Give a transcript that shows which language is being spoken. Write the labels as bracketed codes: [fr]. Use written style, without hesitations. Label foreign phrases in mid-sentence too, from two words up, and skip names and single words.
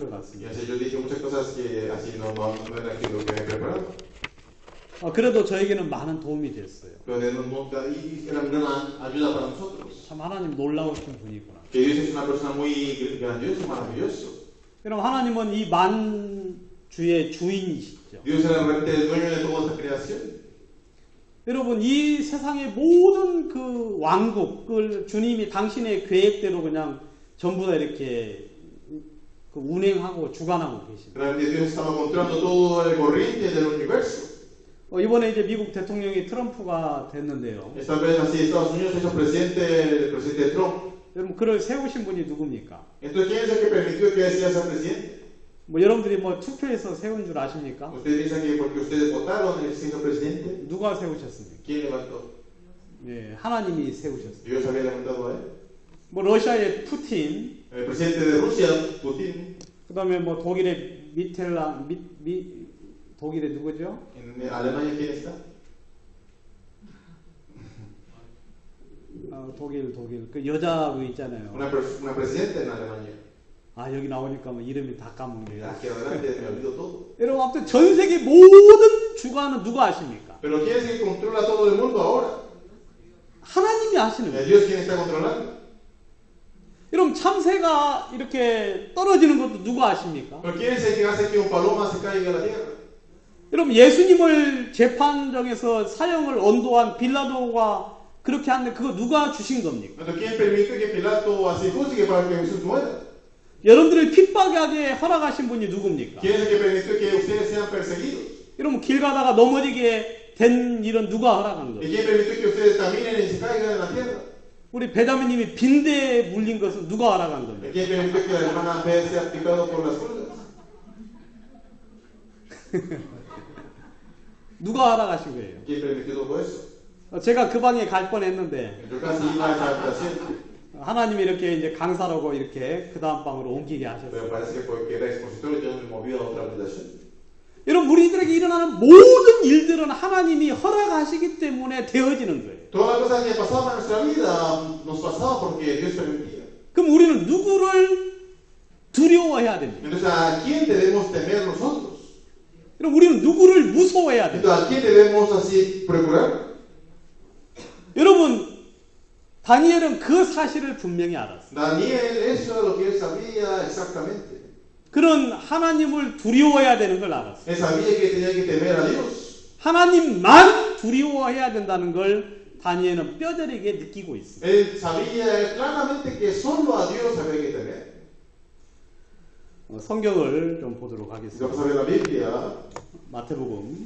[es] Y [ko] 같습니다. [es] así yo dije muchas cosas que así no era aquí lo que había preparado. [ko] 그래도 저에게는 많은 도움이 됐어요. [es] Pero era una gran ayuda para nosotros. [ko] 참 하나님 놀라우신 분이구나. [es] Que Dios es una persona muy grandiosa, maravilloso. [ko] 여러분 하나님은 이 만주의 주인이시죠. [es] Dios era realmente el dueño de toda esta creación. [ko] 여러분 이 세상의 모든 그 왕국을 주님이 당신의 계획대로 그냥 전부 다 이렇게 그 운행하고 주관하고 계십니다. [es] Realmente Dios estaba controlando todo el corriente del universo. [ko] 이번에 이제 미국 대통령이 트럼프가 됐는데요. [es] Esta vez así Estados Unidos es el presidente Trump. [ko] 여러분 그를 세우신 분이 누굽니까? [es] Entonces, ¿quién es el que permitió que sea presidente? [ko] 뭐 여러분들이 뭐 투표해서 세운 줄 아십니까? [es] Ustedes piensan que porque ustedes votaron el siendo presidente, [ko] 누가 세우셨습니까? [es] ¿quién levantó? [ko] 예, 하나님이 세우셨어요. [es] Dios había levantado a él. [ko] 뭐 러시아의 푸틴, [es] El presidente de Rusia, Putin, [ko] 그다음에 뭐 독일의 독일의 누구죠? [es] en Alemania, ¿quién está? [ko] 독일 그 여자 그 있잖아요. [es] Una presidenta en Alemania. [ko] 여기 나오니까 뭐 이름이 다 까먹네요. [es] Aquí adelante me olvido todo. [ko] 여러분 아무튼 전 세계 모든 주관은 누가 아십니까? [es] Pero ¿quién es el que controla todo el mundo ahora? [ko] 하나님이 하시는 거예요. [es] Dios quien está controlando. [ko] 여러분 참새가 이렇게 떨어지는 것도 누가 아십니까? [es] Pero ¿quién es el que hace que un paloma se caiga a la tierra? [ko] 여러분 예수님을 재판정에서 사형을 언도한 빌라도가 그렇게 하는데 그거 누가 주신 겁니까? [es] Entonces, ¿quién permite que Pilato así juzgue para que Jesús muera? [ko] 여러분들을 핍박하게 허락하신 분이 누굽니까? [es] ¿Quién es el que permitió que ustedes sean perseguidos? [ko] 여러분 길 가다가 넘어지게 된 일은 누가 허락한 [es] ¿Y [ko] 거예요? [es] quién permitió que ustedes caminen y se caigan en la tierra? [ko] 우리 배다미님이 빈대에 물린 것은 누가 허락한 [es] ¿Y [ko] 겁니까? [es] quién permitió que la hermana B sea picado por las pulgas? [ko] 누가 허락하신 거예요? [es] ¿Quién permitió todo eso? [ko] 제가 그 방에 갈 뻔했는데 [es] Yo casi iba a esa habitación, [ko] 하나님이 이렇게 이제 강사라고 이렇게 그 다음 방으로 옮기게 하셨어요. [es] pero parece que porque era expositor yo me moví a otra habitación. [ko] 여러분 우리들에게 일어나는 모든 일들은 하나님이 허락하시기 때문에 되어지는 거예요. [es] Todas las cosas que pasaban en nuestra vida nos pasaba porque Dios permitía. [ko] 그럼 우리는 누구를 두려워해야 됩니까? [es] Entonces, ¿a quién debemos temer nosotros? [ko] 그럼 우리는 누구를 무서워해야 됩니까? [es] Entonces, ¿a quién debemos así procurar? [ko] 여러분 다니엘은 그 사실을 분명히 알았어요. [es] Daniel, eso es lo que él sabía exactamente. [ko] 그런 하나님을 두려워해야 되는 걸 알았어요. [es] Él sabía que tenía que temer a Dios. [ko] 하나님만 두려워해야 된다는 걸 다니엘은 뼈저리게 느끼고 있어요. [es] Él sabía claramente que solo a Dios había que temer. [ko] 성경을 좀 보도록 [es] Vamos [ko] 하겠습니다. [es] a ver la Biblia, [ko] 마태복음